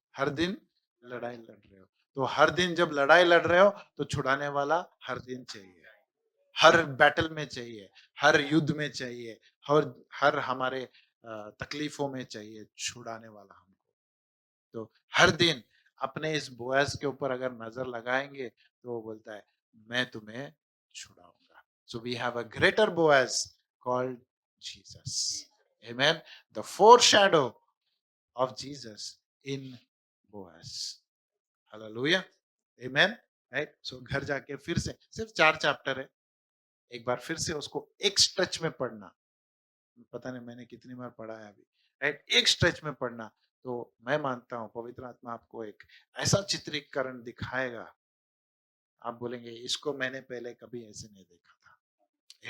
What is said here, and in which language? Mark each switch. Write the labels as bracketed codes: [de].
[hi] हर दिन लड़ाई लड़ रहे हो। तो हर दिन जब लड़ाई लड़ रहे हो तो छुड़ाने वाला हर दिन चाहिए, हर बैटल में चाहिए, हर युद्ध में चाहिए, हर हर हमारे तकलीफों में चाहिए छुड़ाने वाला हमको। तो हर दिन अपने इस बोअज के ऊपर अगर नजर लगाएंगे तो वो बोलता है मैं तुम्हें छुड़ाऊंगा। [en] So we have a greater Boaz called Jesus. Amen. The foreshadow of Jesus in Boaz. Hallelujah. Amen. Right? [hi] So घर जाके फिर से सिर्फ 4 चैप्टर है, एक बार फिर से उसको एक स्ट्रेच में पढ़ना। पता नहीं मैंने कितनी बार पढ़ा है अभी, राइट? एक स्ट्रेच में पढ़ना। तो मैं मानता हूं पवित्र आत्मा आपको एक ऐसा चित्रीकरण दिखाएगा, आप बोलेंगे इसको मैंने पहले कभी ऐसे नहीं देखा था।